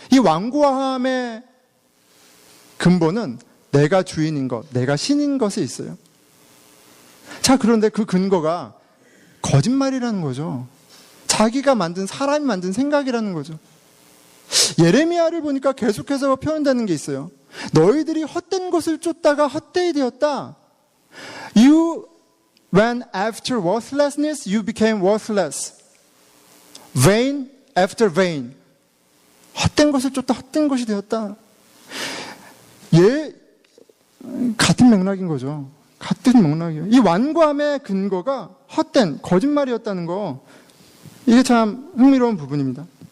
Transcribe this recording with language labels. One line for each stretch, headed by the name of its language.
Korean: 이 완고함의 근본은 내가 주인인 것, 내가 신인 것에 있어요. 자, 그런데 그 근거가 거짓말이라는 거죠. 자기가 만든, 사람이 만든 생각이라는 거죠. 예레미야를 보니까 계속해서 표현되는 게 있어요. 너희들이 헛된 것을 쫓다가 헛되이 되었다.
English: You went after worthlessness, you became worthless. Vain after vain.
Korean: 헛된 것을 쫓다 헛된 것이 되었다. 같은 맥락인 거죠. 같은 맥락이에요. 이 완고함의 근거가 헛된 거짓말이었다는 거, 이게 참 흥미로운 부분입니다.